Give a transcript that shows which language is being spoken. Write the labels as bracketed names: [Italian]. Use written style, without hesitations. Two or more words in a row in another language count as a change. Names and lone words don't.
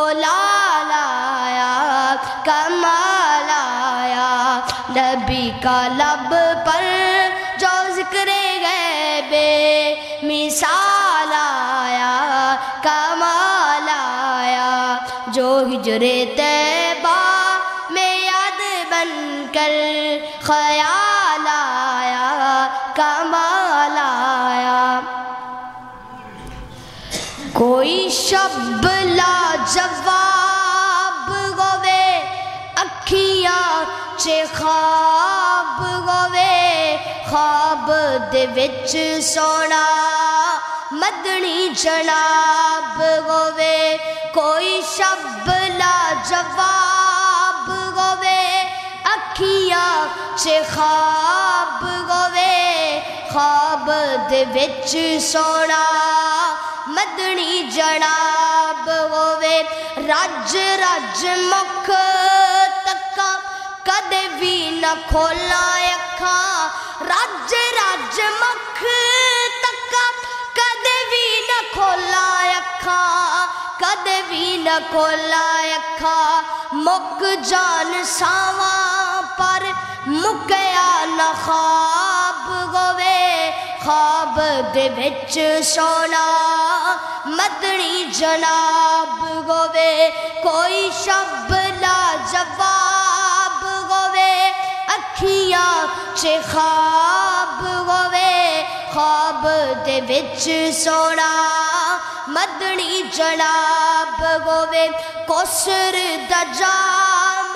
[Urdu] لال آیا کمال آیا، نبی کا لب پر جو ذکر ہے بے مثال آیا کمال آیا، جو ہجر طیبہ میں یاد بن کر خیال آیا کمال آیا، [Punjabi] کوئی شب لاجواب ہوئے اکھیاں چے خواب ہوئے، خواب دے وچ سونا مدنی جناب ہوئے، کوئی شب لاجواب ہوئے اکھیاں چے خواب ہوئے، خواب دے وچ سونا مدنی جناب ہوئے، رج مکھ تکا کدے بھی نہ کھولا اکھاں، رج مکھ تکا کدے بھی نہ کھولا اکھاں، کدے بھی نہ کھولا اکھاں، مک جان ساواں پر ਮੁੱਕਿਆ ਨਾ ਖਾਬ ਹੋਵੇ خواب دے وچ سونا مدنی جناب ہووے کوئی شب لا جواب ہووے اکھیاں چ خواب ہووے خواب دے وچ سونا مدنی جناب ہووے کوثر دا جام